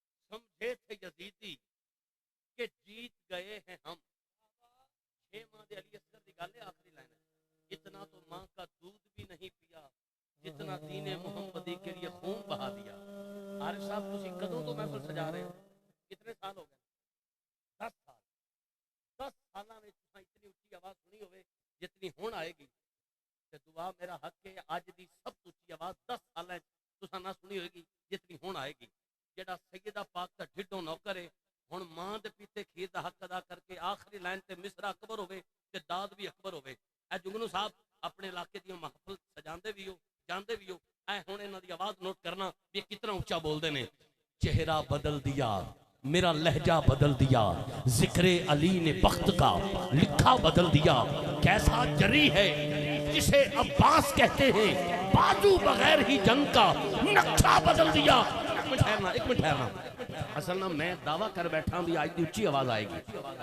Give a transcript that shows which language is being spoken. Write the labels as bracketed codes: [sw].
[ur] سمجھے تھے یزیدی کہ جیت گئے ہیں ہم [pa] 6 ماہ دے علی اصغر دی گل ہے آخری لائن ہے [ur] اتنا تو ماں کا دودھ بھی نہیں پیا جتنا دین محمدی کے لیے خون بہا دیا [pa] عارف صاحب تسی کدوں تو محفل سجا رہے ہو کتنے سال ہو گئے 10 سال 10 سالاں میں تساں اتنی اونچی آواز سنی ہوئے جتنی ہون آئے گی تے دعا میرا حق ہے اج دی سب تو اچھی آواز 10 سال تساں نہ سنی ہوئے گی جتنی ہن آئے گی. جڑا سیدہ پاک دا ڈھڈوں نوکر ہے ہن ماں دے پیتے کھیر دا حق ادا کر کے آخری لائن تے مصرع اکبر ہوے تے داد بھی اکبر ہوے. اے جگنو صاحب اپنے علاقے دی محفل سجاندے بھی ہو جاندے بھی ہو. اے ہن انہاں دی آواز نوٹ کرنا بھی کتنا اونچا بول دے نے. [ur] چہرہ بدل دیا میرا لہجہ بدل دیا ذکر علی نے بخت کا لکھا بدل دیا کیسا جری ہے جسے عباس کہتے ہیں بازو بغیر ہی جنگ کا نقشہ بدل دیا. [pa] ایک منٹ ٹھہرنا اصل نا میں دعویٰ کر بیٹھا بھی آج دی اچھی آواز آئے گی.